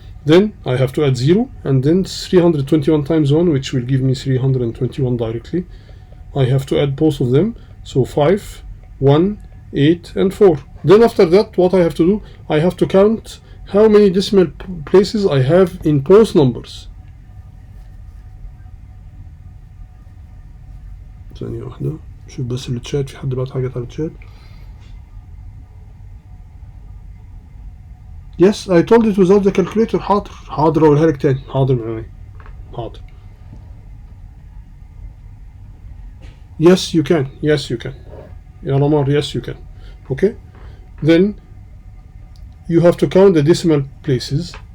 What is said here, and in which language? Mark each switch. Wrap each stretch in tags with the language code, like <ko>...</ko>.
<en>Then I have to add 0 and then 321 times 1, which will give me 321 directly. I have to add both of them. So 5, 1, 8 and 4. Then after that, what I have to do? I have to count how many decimal places I have in both numbers.</en> <ar>ثانية واحدة شوف بس التشات، في حد بعت حاجات على التشات.</ar> <en>Yes, I told it without the calculator.</en> <ar>حاضر أقولها لك تاني. حاضر معايا. حاضر.</ar> <en>Yes you can. Yes you can. يا لمار yes you can. Okay. Then you have to count the decimal places.</en>